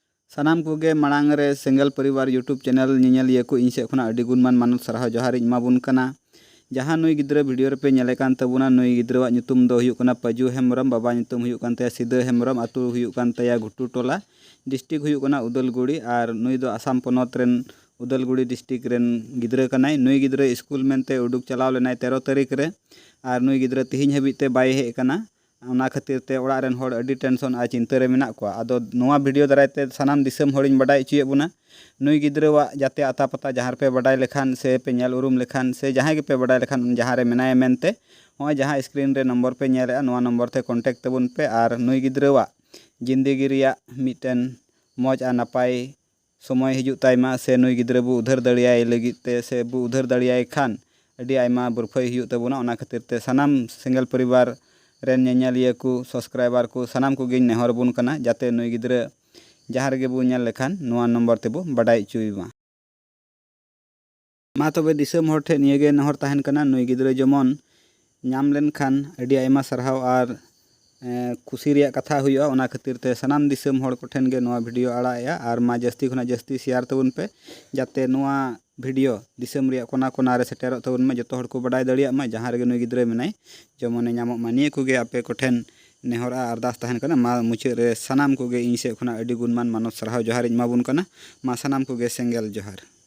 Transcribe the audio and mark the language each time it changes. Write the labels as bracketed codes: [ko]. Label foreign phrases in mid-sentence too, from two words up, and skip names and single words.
[sat] सानाम कोगे मांग रे सेंगल परिवार यूट्यूब चैनल नियलिया को इन सेख खुना अडी गुणमान मानुत सारहाव जोहार इमाबुन कना। जहाँ नुई गिद्रा वीडियो रे पे नेले कान तबुना नुई गिद्रावाग ᱧᱩᱛᱩᱢ ᱫᱚ ᱦᱩᱭᱩᱜ ᱠᱟᱱᱟ ᱯᱟᱡᱩ ᱦᱮᱢᱵᱨᱚᱢ, ᱵᱟᱵᱟ ᱧᱩᱛᱩᱢ ᱦᱩᱭᱩᱜ ᱠᱟᱱ ᱛᱟᱭᱟ ᱥᱤᱫᱟᱹ ᱦᱮᱢᱵᱨᱚᱢ, ᱟᱛᱩ ᱦᱩᱭᱩᱜ ᱠᱟᱱ ᱛᱟᱭᱟ ᱜᱷᱩᱴᱩ ᱴᱚᱞᱟ, डिस्ट्रिक्ट हुयुग कना उदलगुड़ी और नुई दो आसाम पोनोत रेन उदलगुड़ी डिस्ट्रिक्ट रेन गिद्रा कनाय। नुई गिद्रा स्कूल मेनते उडुक चलाव लेनाय 13 तारीख रे और नुई गिद्रा तिहिñ हबिते बाय हेज कना। ओना खातिर ते ओड़ा रेन होड़ अडी टेंशन आ चिंता रे मेना कोआ। आदो नोआ वीडियो दारायते सानाम दिसम होड़िñ बाडाय चुये बुना नुई गिद्रावाग जाते आता पता जहाँ पे बाडाय लेखान से पे नेल उरुम लेखान से जहाँ के पे बाडाय लेखान जहाँ रे मेनाय मेनते होय जहाँ स्क्रीन रे नंबर पे नेलेआ नोआ नंबर ते कॉन्टेक्ट तबुन पे। और नुई गिद्रावाग जिंदगी रियाग मिटन मौज आ नापाय समय हिजुग तायमा से नुई गिद्रा बु उधार दाड़ियाय लगित ते से बु उधार दाड़ियाय खान अडी आयमा बुरफाय हिजुग तबुना। ओना खातिर ते सानाम सिंगल परिवार रेन नेñालिया को सब्सक्राइबर को सानाम को गिñ नेहर बुन कना जाते नुई गिद्रा जहाँ रेगे बु नेल लेखान नोआ नंबर तेबु बाडाय चुयमा। मा तबे दिसम होड़ ठे नियगे नेहर ताहेन कना नुई गिद्रा जेमन नाम लेन खान अडी आयमा सारहाव और खुशी रिया कथा हुआ। ओना खातिर ते सानाम दिसम होड़ को ठेन गे नोआ वीडियो आड़ाया और मा जस्ती खुना जस्ती शेयर तबुन पे जाते नोआ वीडियो दिसम रिया कोना कोना रे सेटेरो तबुन में जतो होड़ को बाडाय दाड़िया मा जहाँ रेगे नुई गिद्रा मेनाय जेमन नामो मा निया कोगे आपे को ठेन नेहरा अरदास ताहेन कना। मा मुचाद रे सानाम कोगे इन से खुना अडी गुणमान मानव सारहाव जोहार इमाबुन कना। मा सानाम कोगे सेंगेल जोहार।